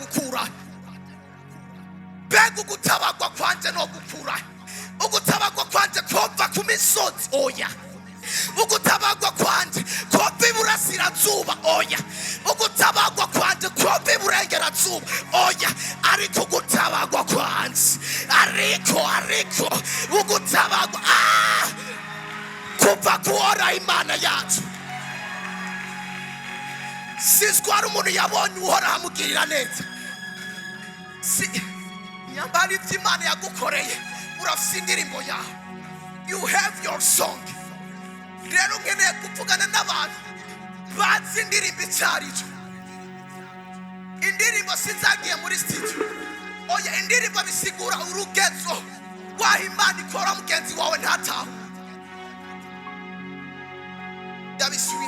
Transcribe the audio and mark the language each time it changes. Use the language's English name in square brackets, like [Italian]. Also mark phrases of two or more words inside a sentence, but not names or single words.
[Rundi] gukura, mbega ugutabagwa kwanje no gukura, ugutabagwa kwanje kova ku misozi oya, ugutabagwa kwanje kova iburasirazuba oya, ugutabagwa kwanje kova iburengerazuba oya, ariko ugutabagwa kwanje ariko ugutabagwa kuva kuora Imana yacu. Sizwara umuntu yabonye uhora hamugirira neza. Nyambara ivyo Imana yagukoreye urafise indirimbo yawe. [English] You have your song. [Rundi] Rero nkeneye kuvugana n'abantu bazi indirimbo icyarico. Indirimbo sinzagiye muri studio. Oya, indirimbo bisigura urugezo waho Imana ikora mugenzi wawe ntataho. Yabisubira.